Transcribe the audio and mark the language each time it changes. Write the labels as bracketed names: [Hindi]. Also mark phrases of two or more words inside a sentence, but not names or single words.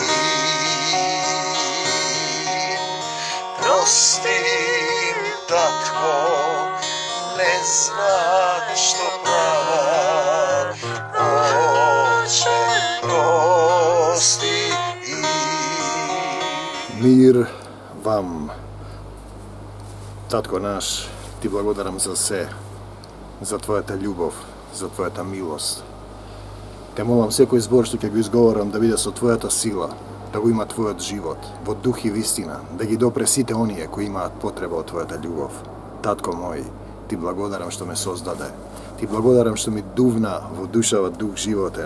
[Macedonian] Простим, татко, не знат што прават, Оче прости. Мир вам, татко наш, ти благодарам за све, за Твоята љубов, за Твоята милост. Те молам секој збор што ќе го изговорам да биде со Твојата сила, да го има Твојот живот, во дух и вистина, да ги допре сите оние кои имаат потреба од Твојата љубов. Татко мој, ти благодарам што ме создаде. Ти благодарам што ми дувна во душава дух животен.